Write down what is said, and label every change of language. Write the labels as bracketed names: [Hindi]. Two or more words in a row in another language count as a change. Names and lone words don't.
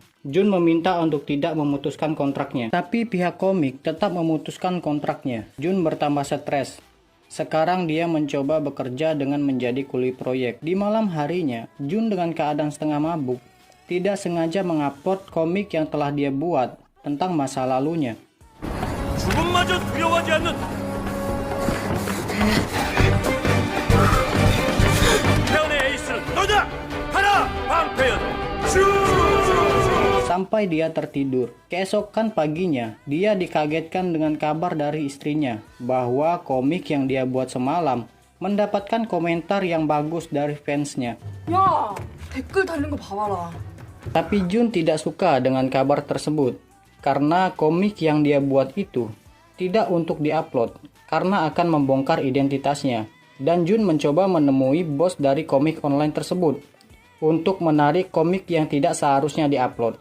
[Indonesian] Jun meminta untuk tidak memutuskan kontraknya, tapi pihak komik tetap memutuskan kontraknya. Jun bertambah stres. Sekarang dia mencoba bekerja dengan menjadi kuli proyek. Di malam harinya, Jun dengan keadaan setengah mabuk tidak sengaja mengupload komik yang telah dia buat tentang masa lalunya. [Korean] 죽음마저 두려워하지 않는 태연의 에이스는 너다! 가라! 방태연! [Indonesian] Sampai dia tertidur. Keesokan paginya, dia dikagetkan dengan kabar dari istrinya bahwa komik yang dia buat semalam mendapatkan komentar yang bagus dari fansnya. [Korean] 야, 댓글 달린 거 봐봐라. [Indonesian] Tapi Jun tidak suka dengan kabar tersebut karena komik yang dia buat itu tidak untuk diupload karena akan membongkar identitasnya. Dan Jun mencoba menemui bos dari komik online tersebut untuk menarik komik yang tidak seharusnya diupload.